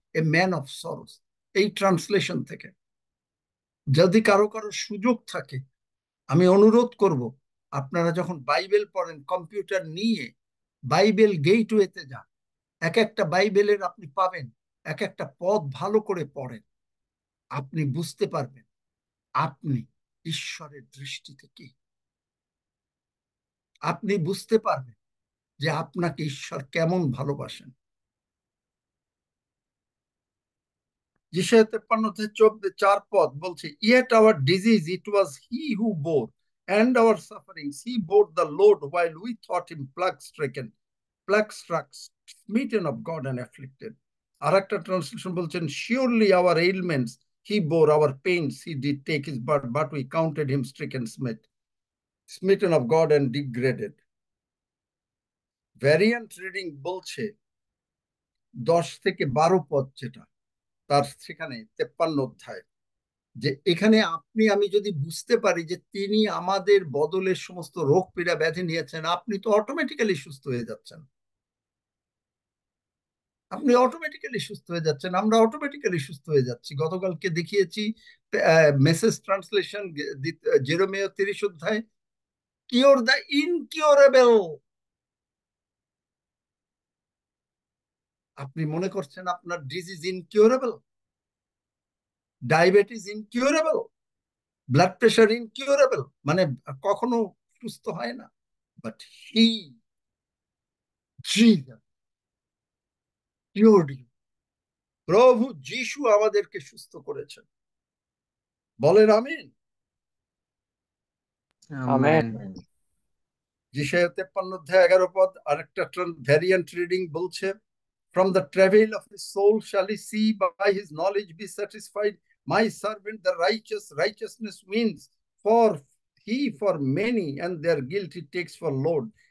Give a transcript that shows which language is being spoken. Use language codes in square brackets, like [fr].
[en] a man of sorrows, [bn] এই translation থেকে। যদি কারো কারো সুযোগ থাকে, আমি অনুরোধ করব, আপনারা যখন বাইবেল পড়েন কম্পিউটার নিয়ে বাইবেল গেটওয়েতে যান, এক একটা বাইবেলের আপনি পাবেন, এক একটা পদ ভালো করে পড়েন, আপনি বুঝতে পারবেন আপনি ঈশ্বরের দৃষ্টিতে কি। আপনি বুঝতে পারবেন যে আপনাকে ঈশ্বর কেমন ভালোবাসেন। যিশায়া 53:4 পদ বলছে, [en] Yet our disease it was he who bore, and our sufferings he bore the load, while we thought him plague struck, smitten of God and afflicted. [bn] আর একটা ট্রান্সলেশন বলছেন, [en] surely our ailments he bore, our pains he did take his burden, but we counted him stricken, smitten of God and degraded. [bn] Variant reading বলছে 10-12 পদ, যেটা তার সেখানে 53 অধ্যায়, যে এখানে আপনি আমি যদি বুঝতে পারি যে তিনি আমাদের বদলের সমস্ত রোগ পীড়া ব্যাধি নিয়েছেন, আপনি তো অটোমেটিক্যালি সুস্থ হয়ে যাচ্ছেন। আপনি অটোমেটিক্যালি সুস্থ হয়ে যাচ্ছেন, আমরা অটোমেটিক্যালি সুস্থ হয়ে যাচ্ছি। গতকালকে দেখিয়েছি মেসেজ ট্রান্সলেশন, জেরেমিয়া 30 অধ্যায়, [en] Cure the incurable. [bn] আপনি মনে করছেন আপনার disease incurable, diabetes incurable, blood pressure incurable, মানে কখনো সুস্থ হয় না। [en] But he Jesus cured you. [bn] প্রভু যিশু আমাদেরকে সুস্থ করেছেন, বলেন আমিন। আমেন। যিশায়া 53 অধ্যায় 11 পদ আরেকটা ভ্যারিয়েন্ট রিডিং বলছে, [en] from the travail of his soul shall he see, by his knowledge be satisfied. My servant the righteousness wins, for he for many, and their guilt he takes for load.